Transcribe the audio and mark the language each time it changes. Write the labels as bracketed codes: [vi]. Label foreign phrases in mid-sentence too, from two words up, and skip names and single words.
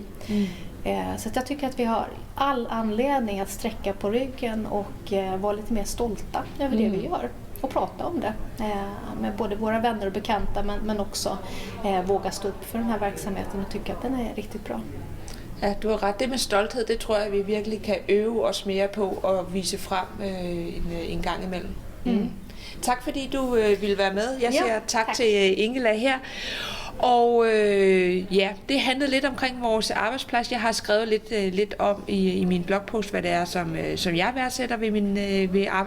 [sv] Så att jag tycker att vi har all anledning att sträcka på ryggen och vara lite mer stolta över det vi gör. Och prata om det med både våra vänner och bekanta, men också våga stå upp för den här verksamheten och tycka att den är riktigt bra. [da] Ja, du har ret. Det med stolthed, det tror jeg, vi virkelig kan øve os mere på og vise frem en gang imellem. Tak fordi du ville være med. Jeg siger tak til Ingela her. Og ja, det handlede lidt omkring vores arbejdsplads. Jeg har skrevet lidt om i min blogpost, hvad det er, som jeg værdsætter ved arbejdspladsen her.